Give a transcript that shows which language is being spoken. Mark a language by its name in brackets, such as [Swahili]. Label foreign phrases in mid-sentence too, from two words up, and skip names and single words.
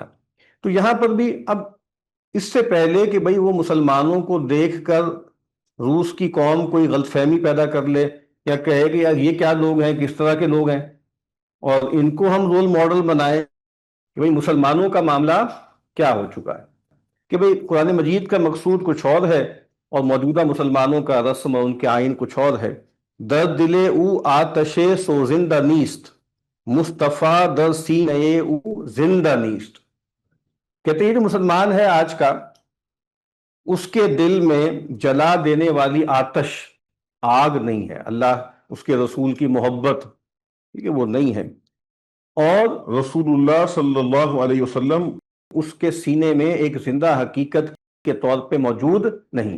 [Urdu] تو یہاں پر بھی اب اس سے پہلے کہ بھئی وہ مسلمانوں کو دیکھ کر روس کی قوم کوئی غلط فہمی پیدا کر لے یا کہے کہ یار یہ کیا لوگ ہیں، کس طرح کے لوگ ہیں، اور ان کو ہم [English] role model [Urdu] بنائیں کہ بھئی مسلمانوں کا معاملہ کیا ہو چکا ہے، کہ بھئی قرآن مجید کا مقصود کچھ اور ہے اور موجودہ مسلمانوں کا رسم اور ان کے آئین کچھ اور ہے. [Persian] در دل او آتش سوزندہ نیست، مصطفیٰ در سینہ او زندہ نیست. [Urdu] کہتے ہیں جو مسلمان ہے آج کا، اس کے دل میں جلا دینے والی آتش، آگ نہیں ہے. اللہ اس کے رسول کی محبت ٹھیک ہے وہ نہیں ہے، اور رسول اللہ صلی اللہ علیہ وسلم اس کے سینے میں ایک زندہ حقیقت کے طور پہ موجود نہیں.